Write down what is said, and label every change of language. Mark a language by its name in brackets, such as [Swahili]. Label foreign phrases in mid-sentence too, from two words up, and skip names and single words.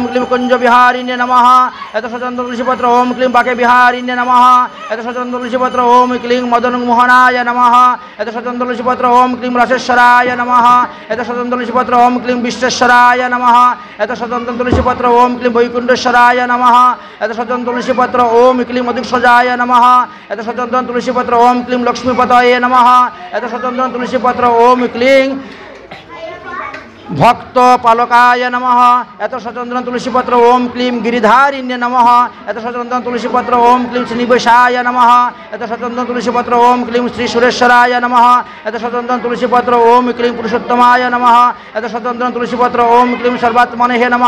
[Sanskrit] क्लीं कुंज विहारिण्ये नमः एत सचंदन तुलसी पत्र ओम क्लीं बाके विहारिण्ये नमः एत सचंदन तुलसी पत्र ओम क्लीं मदन मोहनाय नमः एत सचंदन तुलसी पत्र ओम क्लीं रसेश्वराय नमः एत सचंदन तुलसी पत्र ओम क्लीं विश्वेश्वराय नमः एत सचंदन तुलसी पत्र ओम क्लीं वैकुंठेश्वराय नमः एत सचंदन तुलसी पत्र ओम क्लीं मधुक्षजाय नमः एत सचंदन तुलसी पत्र ओम क्लीं लक्ष्मीपतये नमः एत सचंदन तुलसी पत्र ओम क्लीं ভক্ত পালকায় নমঃ। এত সচন্দন তুলসীপত্র ওম ক্লিম গিরিধারিণ্যে নমঃ। এত সচন্দন তুলসীপত্র ওম ক্লিম শ্রীনিবাসায় নমঃ। এত সচন্দন তুলসীপত্র ওম ক্লিম শ্রী সুরেশ্বরায় নমঃ। এত সচন্দন তুলসীপত্র ওম ক্লিম পুরুষোত্তমায় নমঃ। এত সচন্দন তুলসীপত্র ওম ক্লিম সর্বাত্মনে নমঃ।